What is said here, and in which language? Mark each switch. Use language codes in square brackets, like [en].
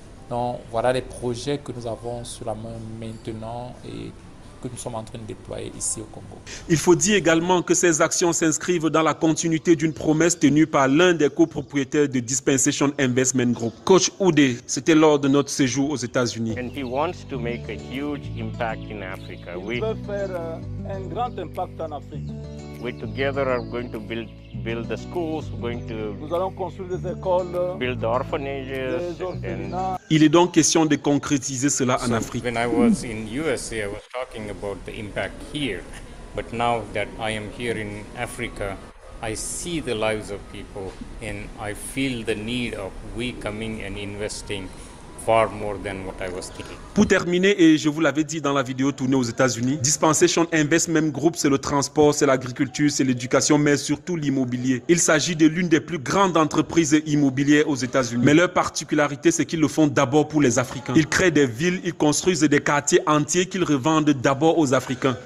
[fr] Donc, voilà les projets que nous avons sur la main maintenant et que nous sommes en train de déployer ici au Congo. Il faut dire également que ces actions s'inscrivent dans la continuité d'une promesse tenue par l'un des copropriétaires de Dispensation Investment Group. Coach Oudé, c'était lors de notre séjour aux États-Unis. [en] And he wants to make a huge impact in Africa. [fr] Il veut faire un grand impact en Afrique. [en] We together are going to build the schools, [fr] nous allons construire des écoles, [en] build the orphanages. [fr] des orphelinats. Il est donc question de concrétiser cela en Afrique. [en] When I was in USA, I was talking about the impact here. But now that I am here in Africa, I see the lives of people and I feel the need of we coming and investing far more than what I was thinking. [fr] Pour terminer, et je vous l'avais dit dans la vidéo tournée aux États-Unis, Dispensation Investment Group, c'est le transport, c'est l'agriculture, c'est l'éducation, mais surtout l'immobilier. Il s'agit de l'une des plus grandes entreprises immobilières aux États-Unis. Mais leur particularité, c'est qu'ils le font d'abord pour les Africains. Ils créent des villes, ils construisent des quartiers entiers qu'ils revendent d'abord aux Africains.